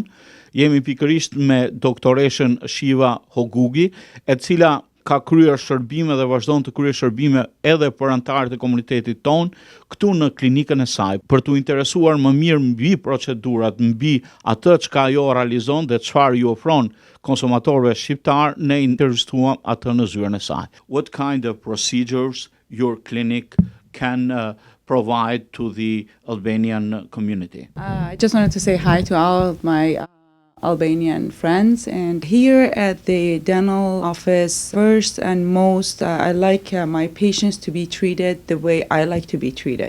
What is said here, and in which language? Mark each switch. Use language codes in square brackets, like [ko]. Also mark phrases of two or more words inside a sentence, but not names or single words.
[sq] Jemi pikërisht me doktoreshën Shiva Hogugi, e cila ka kryer shërbime dhe vazhdon të kryejë shërbime edhe për anëtarët e komunitetit ton këtu në klinikën e saj, për t'u interesuar më mirë mbi procedurat, mbi atë çka ajo realizon dhe çfarë ju ofron konsumatorëve shqiptar, ne intervistuam atë në zyrën e saj. [en] What kind of procedures your clinic can provide to the Albanian community? I just wanted to say hi to all of my Albanian friends, and here at the dental office, first and most, I like my patients to be treated the way I like to be treated.